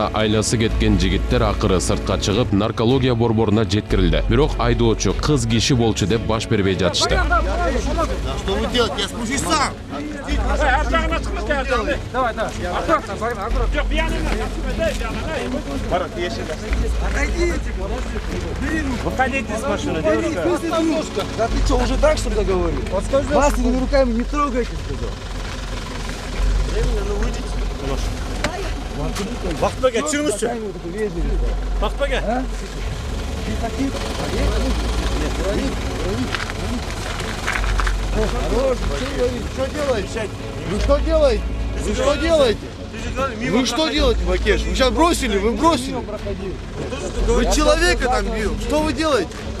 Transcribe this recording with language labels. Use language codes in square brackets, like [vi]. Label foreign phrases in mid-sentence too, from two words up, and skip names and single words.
[ky] айласы кеткен жигиттер акыры сыртка чыгып наркология борборуна жеткирилди. Бирок айдоочу кыз киши болчу деп баш бербей жатышты. [ru] Что вы делаете? Я спущусь сам. Давай, давай. Аккуратно, аккуратно. Выходите с машины, девушка. Да ты что, уже так что ли договорил? Масляными руками не трогайте, сказал. [kk] Бақытбек, түсіңізші. Бақытбек. [ru] Что делаете? Вы что делаете? Вы что делаете? Вы что делаете, Бакеш? Вы сейчас бросили? Вы бросили? Вы человека там бил. Что вы делаете?